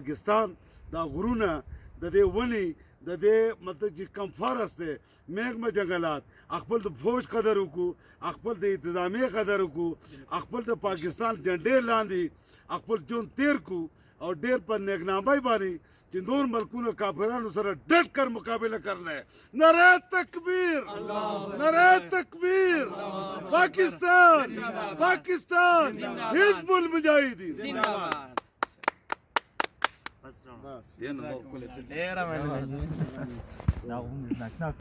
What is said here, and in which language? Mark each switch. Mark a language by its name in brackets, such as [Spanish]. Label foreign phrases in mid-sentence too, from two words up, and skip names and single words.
[Pashto] د پاکستان دا غرونه د دې ونې د دې مطلب چې کم فرض دی میغمه جنگلات خپل د فوج قدر وکړو خپل د انتظامیه قدر وکړو خپل د پاکستان جنډې لاندې خپل ژوند تیر کو او ډېر په نیکنامۍ باندې چې نور ملکونو کافرانو سره ډټ کر [Urdu] مقابله کرنا ہے نعرہ تکبیر نعرہ تکبیر [Pashto] پاکستان پاکستان حزب المجاهدین [Urdu] زندہ باد